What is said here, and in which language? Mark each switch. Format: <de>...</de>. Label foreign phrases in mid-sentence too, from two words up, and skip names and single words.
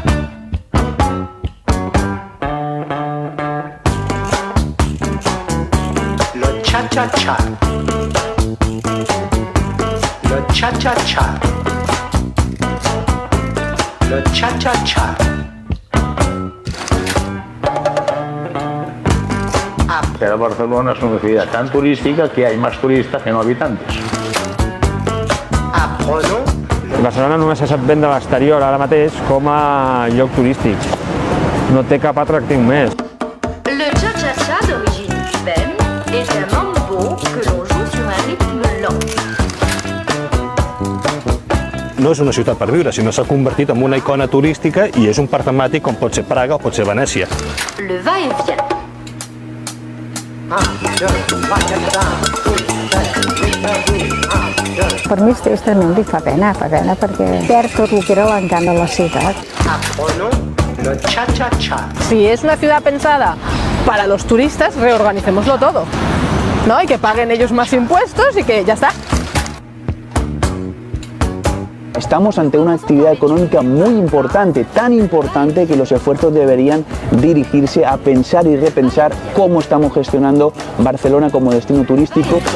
<fr>Le cha-cha-cha. Le cha-cha-cha. Le cha-cha-cha.</fr> <es>Pero Barcelona es una ciudad tan turística que hay más turistas que no habitantes.</es> <fr>Apprenons.</fr> <ca>Barcelona només se sap vendre a l'exterior ara mateix com a lloc turístic. No té cap atractiu més.</ca> <fr>Le cha-cha-cha d'origine cubaine est un mambo que l'on joue sur un rythme lent.</fr> <ca>No és una ciutat per viure, sinó s'ha convertit en una icona turística i és un parc temàtic com pot ser Praga o pot ser Venècia.</ca> <fr>Le va-et-vient.</fr> <ca>Per mi és tremend i fa pena perquè perd tot el que era l'encant de la ciutat.</ca> <fr>Le cha-cha-cha.</fr> <es>Si es una ciudad pensada para los turistas, reorganicémoslo todo, ¿no? Y que paguen ellos más impuestos y que ya está. Estamos ante una actividad económica muy importante, tan importante que los esfuerzos deberían dirigirse a pensar y repensar cómo estamos gestionando Barcelona como destino turístico.</es>